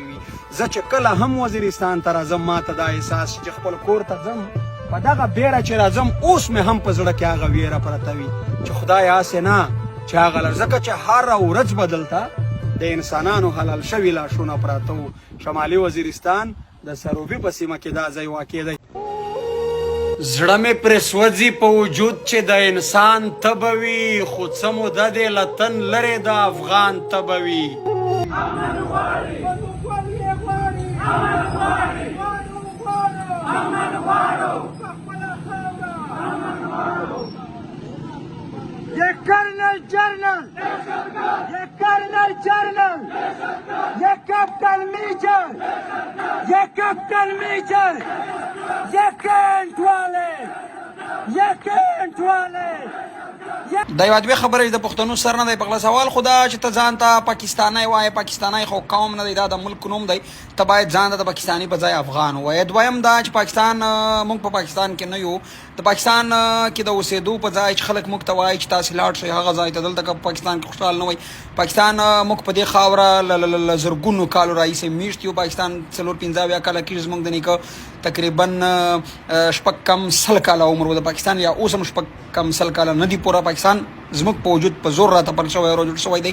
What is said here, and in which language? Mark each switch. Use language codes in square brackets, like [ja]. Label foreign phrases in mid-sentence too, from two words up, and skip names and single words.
[ps] وي زه چې کله هم وزیرستان ته راځم ما ته دا احساس چې خپل کور ته ځم په دغه بیره چې راځم اوس مې هم په زړه کې هغه ویره پرته وي چې خدایه هسې نه چې هغه ځکه چې هره ورځ به دلته د انسانانو حلال شوي لاشونه پراته وو شمالي وزیرستان د سروبي په سیمه کې دا ځای واقع دی زړه مې پرې سوځي په وجود چې د انسان تبه وي خو څه موده دی له تن لرې د افغان تبه وي [ur] یہ [en] colonel general [ur] یہ [en] colonel general [ur] یہ [en] captain major [ur] یہ [en] captain major [ur] یہ کینٹ والے یہ کینٹ والے [ps] دا یو ادبي خبره د پښتنو سر نه دی په غلا سوال خدا چې ته ځان ته پاکستانی وایې پاکستانی خو قوم نه دی دا د ملک نوم دی ته باید ځان ته د پاکستاني په ځای افغان وایې دویم دا چې پاکستان موږ په پاکستان کې نه یو د پاکستان کې د اوسېدو په ځای چې خلک موږ ته وایي چې تاسې لاړ شئ هغه ځای ته دلته که پاکستان کې خوشحال نه وای پاکستان موږ په دې خاوره زرګونو کالو راهیسې میشت یو پاکستان 4-5 کاله کېږي زموږ د نیکه تقریبا شپږ کم سل کاله عمر و د پاکستان یا اوس هم شپږ کم سل کاله نه دی پوره پاکستان زموږ په وجود په زور راته پر شوی او جوړ شوی دی